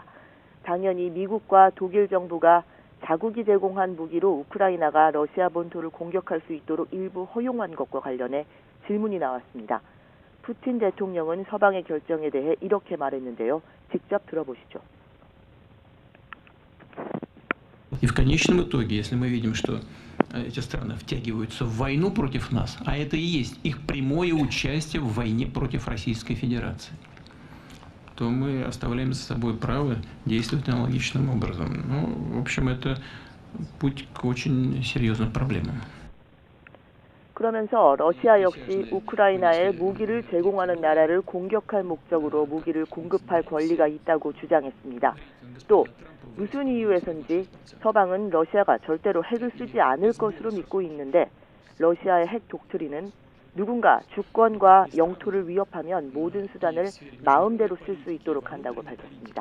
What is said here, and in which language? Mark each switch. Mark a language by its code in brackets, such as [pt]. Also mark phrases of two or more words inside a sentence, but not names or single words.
[ko] 당연히 미국과 독일 정부가 자국이 제공한 무기로 우크라이나가 러시아 본토를 공격할 수 있도록 일부 허용한 것과 관련해 질문이 나왔습니다. 푸틴 대통령은 서방의 결정에 대해 이렇게 말했는데요. 직접 들어보시죠. [ru] И в конечном итоге, если мы видим, что эти страны втягиваются в войну против нас, а это и есть их прямое участие в войне против Российской Федерации, то мы оставляем за собой право действовать аналогичным образом. Ну, в общем, это путь к очень серьезным проблемам. [ko] 그러면서 러시아 역시 우크라이나에 무기를 제공하는 나라를 공격할 목적으로 무기를 공급할 권리가 있다고 주장했습니다. 또 무슨 이유에선지 서방은 러시아가 절대로 핵을 쓰지 않을 것으로 믿고 있는데 러시아의 핵 독트린은 누군가 주권과 영토를 위협하면 모든 수단을 마음대로 쓸 수 있도록 한다고 밝혔습니다.